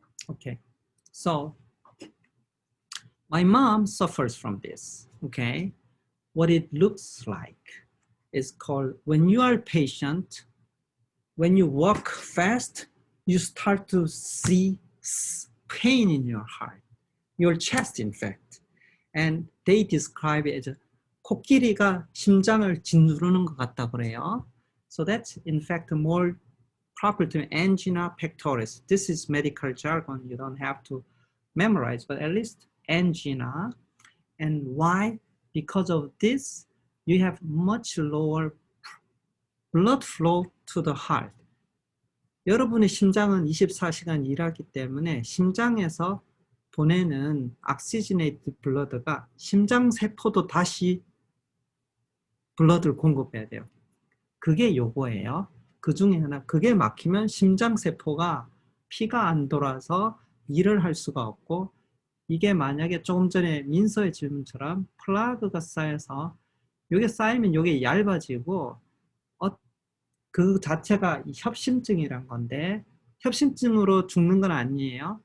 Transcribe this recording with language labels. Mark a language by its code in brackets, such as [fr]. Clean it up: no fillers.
[en] Okay, so my mom suffers from this, okay? What it looks like is called, when you are a patient, when you walk fast, you start to see pain in your heart, your chest, in fact. And they describe it as [ko] 코끼리가 심장을 짓누르는 것 같다 그래요. [en] So that's in fact more proper to angina pectoris. This is medical jargon. You don't have to memorize, but at least angina. And why? Because of this, you have much lower blood flow to the heart. [ko] 여러분의 심장은 24시간 일하기 때문에 심장에서 보내는 oxygenated blood가 심장세포도 다시 블러드를 공급해야 돼요. 그게 요거예요. 그 중에 하나, 그게 막히면 심장세포가 피가 안 돌아서 일을 할 수가 없고, 이게 만약에 조금 전에 민서의 질문처럼 플라그가 쌓여서 이게 쌓이면 이게 얇아지고 그 자체가 협심증이란 건데, 협심증으로 죽는 건 아니에요.